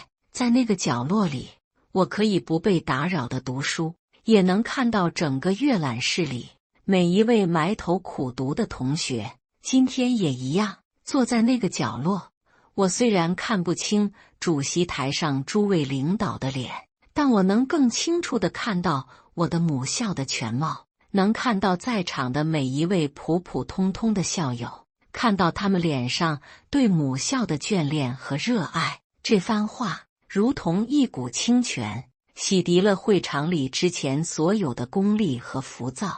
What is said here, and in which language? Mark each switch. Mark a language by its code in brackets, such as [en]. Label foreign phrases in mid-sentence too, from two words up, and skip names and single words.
[zh] 在那個角落裡，我可以不被打擾地讀書，也能看到整個閱覽室裡每一位埋頭苦讀的同學。今天也一樣，坐在那個角落，我雖然看不清主席台上諸位領導的臉，但我能更清楚地看到我的母校的全貌，能看到在場的每一位普普通通的校友，看到他們臉上對母校的眷戀和熱愛。這番話如同一股清泉，洗滌了會場裡之前所有的功利和浮躁。